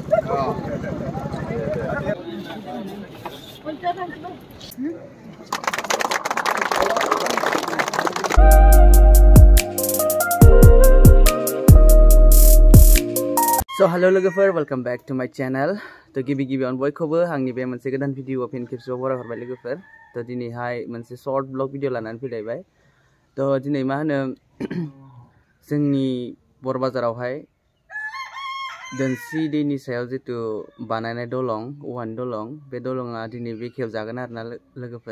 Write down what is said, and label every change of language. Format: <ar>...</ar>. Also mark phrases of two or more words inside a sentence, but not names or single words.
<en>So hello logofer, welcome back to my channel.</en> <brx>To गिबि on बयखौबो आंनि बे मोनसे गोदान भिडिअ फिन खेबसेबाव बराय हरबाय लोगोफोर. तो दिनैहाय मोनसे</brx> <en>short vlog video</en> <brx>लानानै फैलायबाय. तो दिनै मा होनो जोंनि बर बाजारावहाय दोनस्रि दैनि सायाव जितु बानायनाय दलं, औवानि दलं, बे दलंआ दिनै बेखेवजागोन आरोना लोगोफोर.</brx>